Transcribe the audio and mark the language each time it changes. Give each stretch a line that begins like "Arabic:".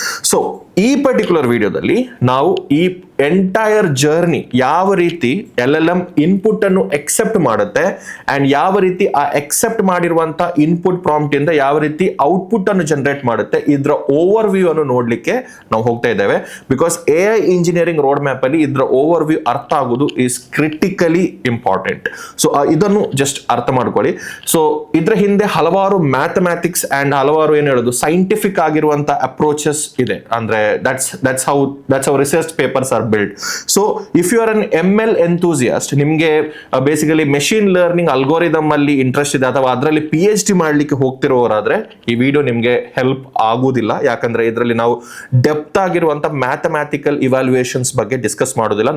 Kannada: So ಈ particular ವಿಡಿಯೋದಲ್ಲಿ ನಾವು ಈ ಎಂಟೈರ್ ಜರ್ನಿ ಯಾವ ರೀತಿ LLM ಇನ್ಪುಟ್ ಅನ್ನು ಎಕ್ಸೆಪ್ಟ್ ಮಾಡುತ್ತೆ ಅಂಡ್ ಯಾವ ರೀತಿ ಆ ಎಕ್ಸೆಪ್ಟ್ ಮಾಡಿರುವಂತ ಇನ್ಪುಟ್ ಪ್ರಾಂಪ್ಟ್ ಇಂದ ಯಾವ ರೀತಿ ಔಟ್ಪುಟ್ ಅನ್ನು ಜನರೇಟ್ ಮಾಡುತ್ತೆ, ಇದರ ಓವರ್ ವ್ಯೂ ಅನ್ನು ನೋಡ್ಲಿಕ್ಕೆ ನಾವು ಹೋಗ್ತಾ ಇದ್ದೇವೆ. Because AI engineering road map ಅಲ್ಲಿ ಇದರ ಓವರ್ ವ್ಯೂ ಅರ್ಥ ಆಗುವುದು
English: is critically important.
Kannada: ಸೊ ಇದನ್ನು ಜಸ್ಟ್ ಅರ್ಥ ಮಾಡ್ಕೊಳ್ಳಿ. ಸೊ ಇದ್ರ ಹಿಂದೆ ಹಲವಾರು ಮ್ಯಾಥಮ್ಯಾಟಿಕ್ಸ್ ಅಂಡ್ ಹಲವಾರು ಏನು ಹೇಳೋದು ಸೈಂಟಿಫಿಕ್ ಆಗಿರುವಂತ ಅಪ್ರೋಚಸ್ ಇದೆ.
English: ಅಂದ್ರೆ that's how research papers are built. So if you are an ML enthusiast,
Kannada: ನಿಮಗೆ ಬೇಸಿಕಲಿ ಮೆಷಿನ್ ಲರ್ನಿಂಗ್ ಅಲ್ಗೋರಿದಮ್ ಅಲ್ಲಿ ಇಂಟ್ರೆಸ್ಟ್ ಇದೆ ಅಥವಾ ಅದರಲ್ಲಿ PhD ಮಾಡ್ಲಿಕ್ಕೆ ಹೋಗ್ತಿರೋರಾದ್ರೆ ಈ ವಿಡಿಯೋ ನಿಮಗೆ ಹೆಲ್ಪ್ ಆಗುವುದಿಲ್ಲ. ಯಾಕಂದ್ರೆ ಇದರಲ್ಲಿ ನಾವು ಡೆಪ್ತ್ ಆಗಿರುವಂತ ಮ್ಯಾಥಮ್ಯಾಟಿಕಲ್ ಇವ್ಯಾಲ್ಯೂಯೇಷನ್ಸ್ ಬಗ್ಗೆ ಡಿಸ್ಕಸ್ ಮಾಡೋದಿಲ್ಲ.